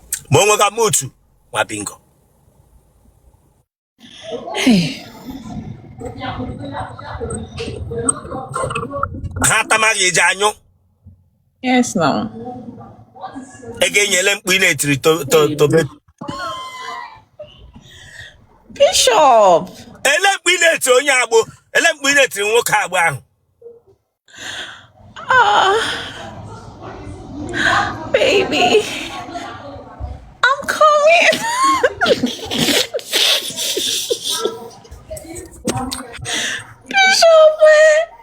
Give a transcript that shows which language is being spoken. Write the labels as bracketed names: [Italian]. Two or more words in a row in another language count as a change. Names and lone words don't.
[Igbo] Ma o nwega m otu, nwa bingo. Hey. Ha atamaghị eji anyụ. [English] Yes, no. [Igbo] Ị ga-enyele mkpu ị na-etiri [English] to, to, to be-, [Igbo] Bishop. Ele mkpu ị na-etiri onye agbo? Ele mkpu ị na-etiri nwoke agbo ahụ? [English] Ah, baby, I'm coming. [Igbo] Bishop, eh?